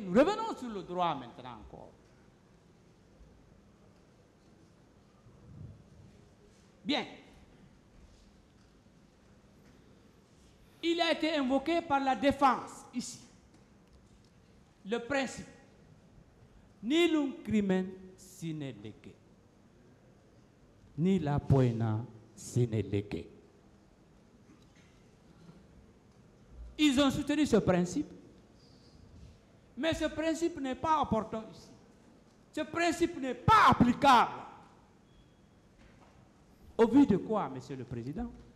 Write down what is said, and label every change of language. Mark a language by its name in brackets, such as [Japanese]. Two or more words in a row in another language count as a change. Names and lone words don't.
[French] Nous revenons sur le droit maintenant encore. Bien. Il a été invoqué par la défense, ici, le principe [Latin] nihilum crimen sine lege, [French] ni la [Latin] poena sine lege. [French] Ils ont soutenu ce principe, mais ce principe n'est pas opportun ici. Ce principe n'est pas applicable. Au vu de quoi, Monsieur le Président?